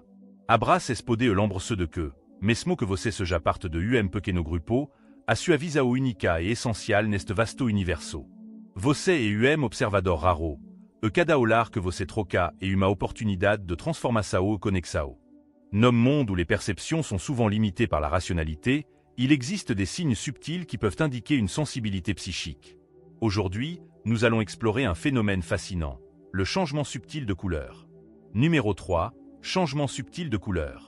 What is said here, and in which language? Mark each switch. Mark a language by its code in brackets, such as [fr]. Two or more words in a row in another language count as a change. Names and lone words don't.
[pt] Abrace esse poder e lembre-se de que, mesmo que você seja parte de pequeno grupo, a sua visão única e essencial neste vasto universo. Você é observador raro, e cada olhar que você troca é uma oportunidade de transformação e conexão. [fr] Num monde où les perceptions sont souvent limitées par la rationalité, il existe des signes subtils qui peuvent indiquer une sensibilité psychique. Aujourd'hui, nous allons explorer un phénomène fascinant, le changement subtil de couleur. Numéro 3, changement subtil de couleur.